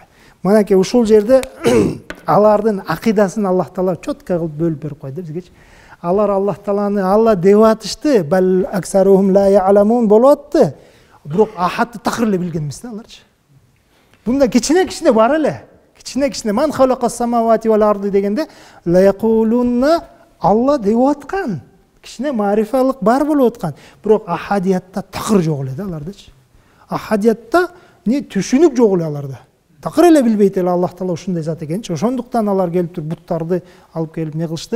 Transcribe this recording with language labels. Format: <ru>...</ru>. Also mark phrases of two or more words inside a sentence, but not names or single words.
<ky>Манаки ушул жерде алардын акыйдасын Аллах Таала чөткө кылып бөлүп берип койду бизгечи. Алар Аллах Тааланы Алла деп атышты,</ky> <ar>بل أكثرهم لا يعلمون</ar> <ky>болуп атты. Бирок ахатты такыр эле билген эмес да аларчы. Бунда кичине бар эле. Кичине</ky> <ar>من خلق السماوات والأرض</ar> <ky>дегенде</ky> <ar>ليقولن الله</ar> <ky>деп аткан. Кичине марифалык бар болуп аткан. Бирок ахадиятта такыр жок эле да алардычы. Ахадиятта түшүнүк жок эле аларда. Такыр эле билбейт эле Аллах Таала ушундай зат экенчи. Ошондуктан алар келип туруп буттарды алып келип не кылышты?</ky>